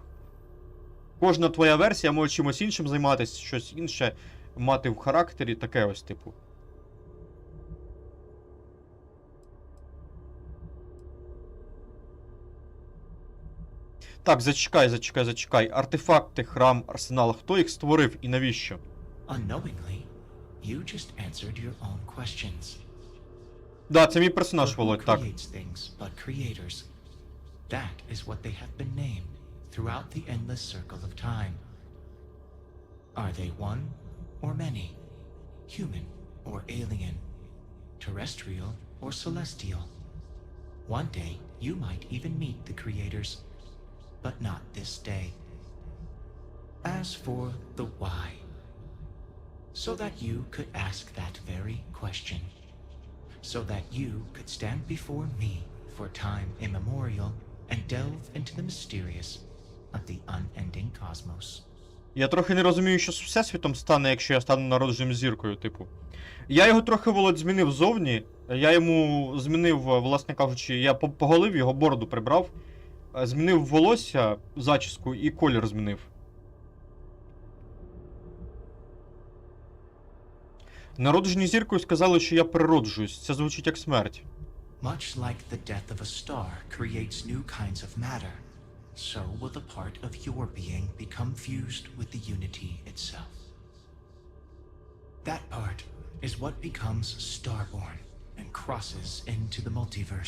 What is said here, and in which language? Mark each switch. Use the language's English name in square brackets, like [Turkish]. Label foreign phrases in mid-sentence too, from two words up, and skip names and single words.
[Ukrainian] Кожна твоя версія може чимось іншим займатися, щось інше мати в характері, таке ось типу. Так, зачекай. Артефакти, храм, арсенал. Хто їх створив і навіщо? [English] Unknowingly, you just answered your own questions. [Ukrainian] Да, це мій персонаж, Володь, так. [English] Creates things, but creators. That is what they have been named throughout the endless circle of time. Are they one or many? Human or alien? Terrestrial or celestial? One day, you might even meet the creators, but not this day. As for the why, so that you could ask that very question. So that you could stand before me for time immemorial and delve into the mysterious of the unending cosmos. [Ukrainian] Я трохи не розумію, що з Всесвітом стане, якщо я стану народженою зіркою, типу. Я його трохи, Володь, змінив зовні. Я йому змінив, власне кажучи, я поголив, його бороду прибрав. Змінив волосся, зачіску і колір змінив. Народжені зіркою сказали, що я перероджуюсь. Це звучить як смерть. [English] Much like the death of a star creates new kinds of matter, so will the part of your being become fused with the unity itself. That part is what becomes starborn and crosses into the multiverse.